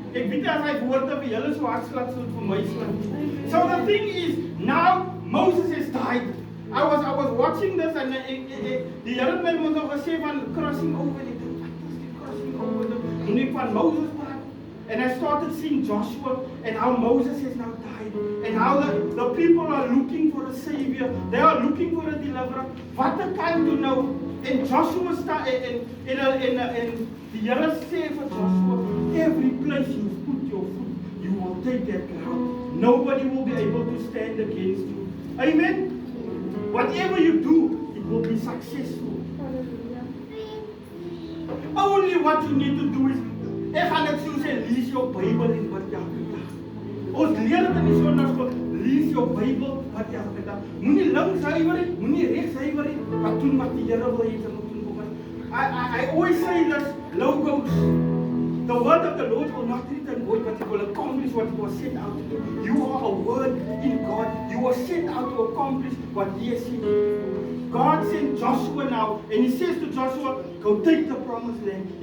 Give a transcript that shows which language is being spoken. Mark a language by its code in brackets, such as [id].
[af] Ek weet as hy woorde vir julle so hartslag so vir my slaan. [en] So the thing is, now Moses has died. I was watching this and [af] die Here het my nog gesê van [en] crossing over die crossing over the [af] uniek van Moses praat. [en] And I started seeing Joshua and how Moses has now died and how the people are looking for a savior. They are looking for a deliverer. What a time to know. And Joshua started and the [af] Here sê vir [en] Joshua, every place you put your foot, you will take that ground. Nobody will be able to stand against you. Amen. Whatever you do, it will be successful. Only what you need to do is, [af] ek gaan net so sê, lees jou Bybel en bid elke dag. Ons leer dit in die Sondagskool, lees jou Bybel wat elke dag. Moenie links huiwer nie, moenie regs huiwer nie, maar doen wat die Here wil hê jy moet doen vir my. [en] I always say this, logos. The word of the Lord will not return void, but it will accomplish what it was sent out to do. You are a word in God. You were sent out to accomplish what He has sent you to do. God sent Joshua now, and He says to Joshua, go take the promised land.